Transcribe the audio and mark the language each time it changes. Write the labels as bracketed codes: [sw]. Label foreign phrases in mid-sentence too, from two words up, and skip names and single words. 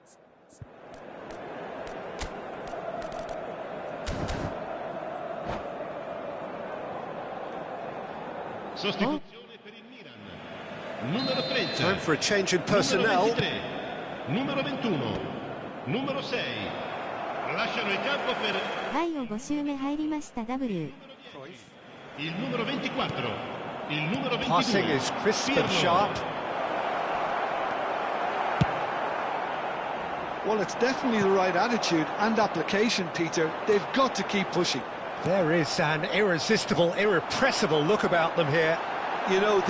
[it] Sostituzione per il Milan. Numero 30. [en] Time for a change in personnel. [it] Numero 21. Numero 6. Lasciano il campo per [ja] はい、5周目入りました W。 [it] il numero 24. Il numero 22. [en] Passing is crisp and sharp. Well, it's definitely the right attitude and application, Peter. They've got to keep pushing. There is an irresistible, irrepressible look about them here. You know, the...